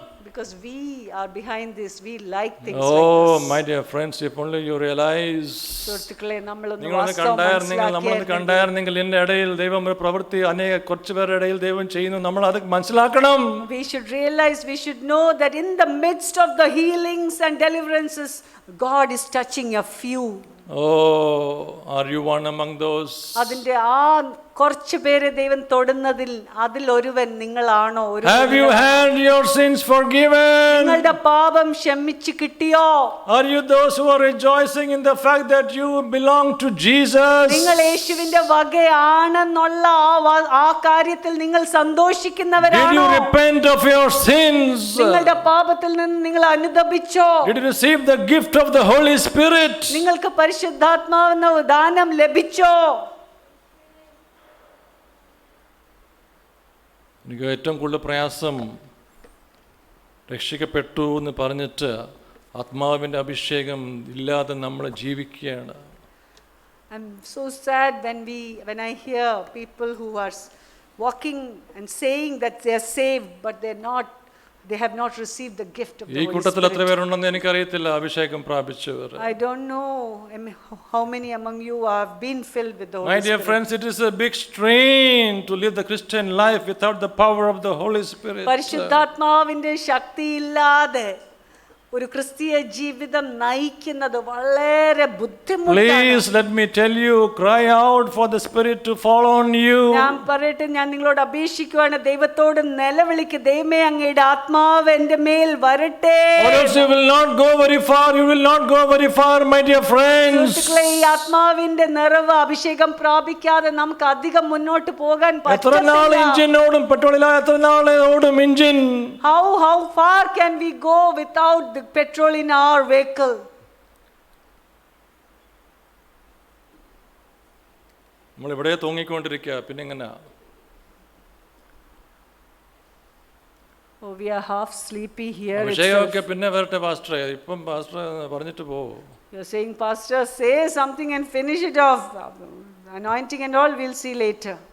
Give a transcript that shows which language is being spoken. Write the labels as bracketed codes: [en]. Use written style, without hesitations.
[en] Because we are behind this, we like things like this. Oh, my dear friends, if only you realize. [ml] നമ്മളൊന്ന് കണ്ടായിരുന്നെങ്കിൽ ഇതിന്റെ ഇടയിൽ ദൈവം ഒരു പ്രവൃത്തി കുറച്ചു പേരുടെ ഇടയിൽ ദൈവം ചെയ്യുന്നു. നമ്മൾ അത് മനസ്സിലാക്കണം. [en] We should realize, we should know that in the midst of the healings and deliverances, God is touching a few. Oh, are you one among those? [ml] അതിന്റെ കുറച്ച് പേരെ ദൈവം തൊടുന്നതിൽ അതിൽ ഒരുവൻ നിങ്ങളാണോ? [en] Have you had your sins forgiven? [ml] നിങ്ങളുടെ പാപം ക്ഷമിച്ചു കിട്ടിയോ? [en] Are you those who are rejoicing in the fact that you belong to Jesus? [ml] നിങ്ങൾ യേശുവിന്റെ വകയാണെന്നുള്ള ആ കാര്യത്തിൽ നിങ്ങൾ സന്തോഷിക്കുന്നവരാണോ? [en] Did you repent of your sins? [ml] നിങ്ങളുടെ പാപത്തിൽ നിന്ന് നിങ്ങൾ അനുതപിച്ചോ? [en] Did you receive the gift of the Holy Spirit? [ml] നിങ്ങൾക്ക് പരിശുദ്ധാത്മാവെന്ന ദാനം ലഭിച്ചോ? എനിക്ക് ഏറ്റവും കൂടുതൽ പ്രയാസം രക്ഷിക്കപ്പെട്ടു എന്ന് പറഞ്ഞിട്ട് ആത്മാവിൻ്റെ അഭിഷേകം ഇല്ലാതെ നമ്മൾ ജീവിക്കുകയാണ്. [en] I'm so sad when I hear people who are walking and saying that they are saved, but they have not received the gift of the Holy Spirit. [ml] ഈ കൂട്ടത്തിൽ എത്ര പേരുണ്ടെന്ന് എനിക്കറിയത്തില്ല അഭിഷേകം പ്രാപിച്ചവർ. [en] I don't know how many among you have been filled with the Holy Spirit. My dear friends, it is a big strain to live the Christian life without the power of the Holy Spirit. [ml] പരിശുദ്ധാത്മാവിന്റെ ശക്തിയില്ലാതെ ഒരു ക്രിസ്തീയ ജീവിതം നയിക്കുന്നത് വളരെ ബുദ്ധിമുട്ടാണ്. [en] Please let me tell you, cry out for the Spirit to fall on you. [ml] ഞാൻ നിങ്ങളോട് അപേക്ഷിക്കുകയാണ്, ദൈവത്തോട് നിലവിളിക്ക്, ദൈവമേ അങ്ങയുടെ ആത്മാവ് എൻ്റെ മേൽ വരട്ടെ. [en] Or else you will not go very far. You will not go very far, my dear friends. [ml] ഈ ആത്മാവിന്റെ നിറവ് അഭിഷേകം പ്രാപിക്കാതെ നമുക്ക് അധികം മുന്നോട്ട് പോകാൻ പറ്റില്ല. എത്ര നാൾ എഞ്ചിനോടും പെട്രോളില്ല, എത്ര നാൾ ഓടും engine? [en] How far can we go without the petrol in our vehicle? [ml] നമ്മൾ ഇവിടെ തൂങ്ങിക്കൊണ്ടിരിക്കുക, പിന്നെ എങ്ങനെ? [en] Oh, we are half sleepy here. [ml] അഭിഷേകമൊക്കെ പിന്നെ വരട്ടെ പാസ്റ്ററെ, ഇപ്പം പാസ്റ്റർ പറഞ്ഞിട്ട് പോ. [en] You are saying, pastor, say something and finish it off. Anointing and all we'll see later.